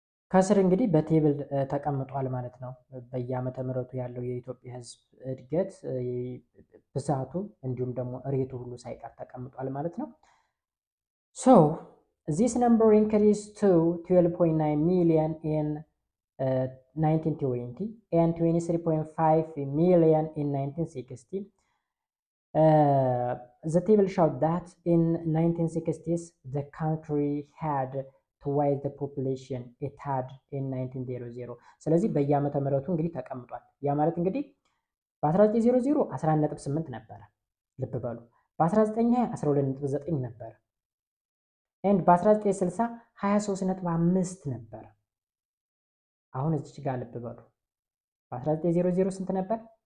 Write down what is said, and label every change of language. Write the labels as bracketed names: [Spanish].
[Amharic] ከስር እንግዲህ በቴብል ተቀምጧል ማለት ነው። በየዓመተ ምህረቱ ያለው የኢትዮጵያ ህዝብ እድገት ብዛቱ እንዲሁም ደግሞ ሬቱ ሁሉ ሳይቀር ተቀምጧል ማለት ነው። [English] so this number increased to 12.9 million in 1920 and 23.5 million in 1960. The table showed that in 1960s the country had twice the population it had in 1900. [Amharic] ስለዚህ በየዓመተ ምህረቱ እንግዲህ ተቀምጧል። ያ ማለት እንግዲህ በ1900 11.8 ነበረ፣ ልብ በሉ። በ1920 12.9 ነበረ and በ1960 23.5 ነበረ። አሁን እዚህ ጋር ልብ በሉ። በ1900 ስንት ነበር?